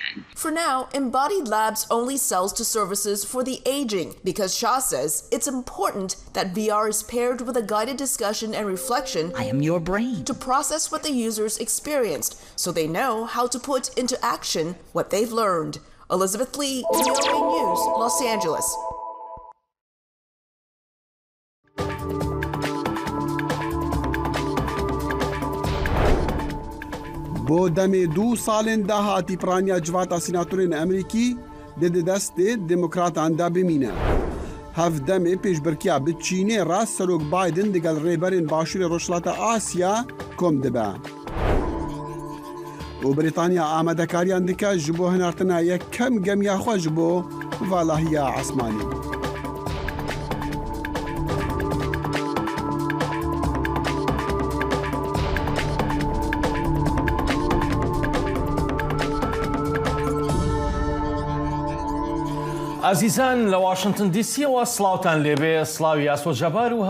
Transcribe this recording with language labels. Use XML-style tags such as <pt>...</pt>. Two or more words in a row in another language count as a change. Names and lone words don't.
<en>For now, Embodied Labs only sells to services for the aging because Shah says it's important that VR is paired with a guided discussion and reflection. I am your brain. To process what the users experienced so they know how to put into action what they've learned. Elizabeth Lee, VOA News, Los Angeles.</en> <ku>بۆ دەمێ 2 ساڵên داهاتی پرانیا civata سیناتۆرên ئەمریکی دێ دەستێ دموکراتاندا بمینە. هەڤدەمێ پێشبڕکیا bi Çînê rast Serok Biden digel rêberên Başûrê Rojhilata Asya kom dibe. û Brîtanya amedekariyan dike ji bo hinartina yekem gemiya xwe ji bo valahiya esmanî.</ku> <ckb>عزیزان لە واشنگتن دیسیەوە سڵاوتان لێبێ سڵاوی یاسۆ جەبار و</ckb>